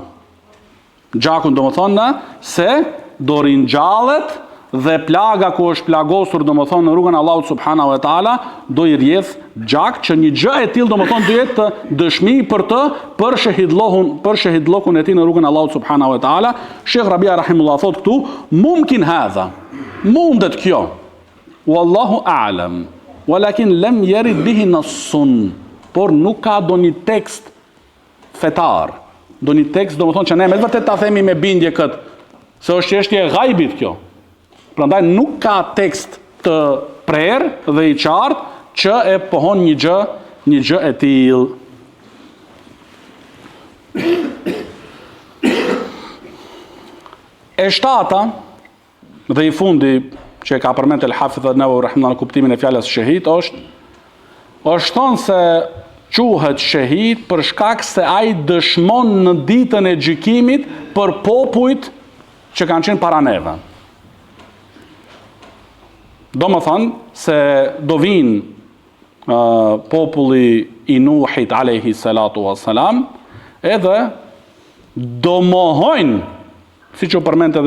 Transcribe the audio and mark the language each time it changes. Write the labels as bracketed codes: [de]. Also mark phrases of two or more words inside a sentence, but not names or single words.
[sq] Gjaku do të thonë se do ringjallet dhe plaga ku është plagosur, do të thonë në rrugën e Allahut [ar] سبحانه وتعالى, [sq] do i rrjedh gjak që një gjë e tillë do të thonë do jetë dëshmi për të, për shahidllokun e tij në rrugën e Allahut [ar] سبحانه وتعالى. [sq] Sheikh Rabia rahimullah thot këtu, [ar] ممكن هذا, [sq] mundet kjo, [ar] والله أعلم، ولكن لم يرد به نص, [sq] por nuk ka doni tekst fetar, doni tekst do të thonë që ne me vërtet ta themi me bindje kët, se është çështje e ghaibit kjo. Prandaj nuk ka tekst të prerë dhe i qartë që e pohon një gjë e tillë. E shtata dhe i fundi që ka përmend el-Hafidh an-Nawawi rahimahullah në kuptimin e fjalës shahid është thonë se quhet shahid për shkak se ai dëshmon në ditën e gjykimit për popujt që kanë qenë para neve. Do më thënë se do vinë populli i Nuhit [ar] عليه الصلاة والسلام, [sq] edhe do mohojnë, si që përmend edhe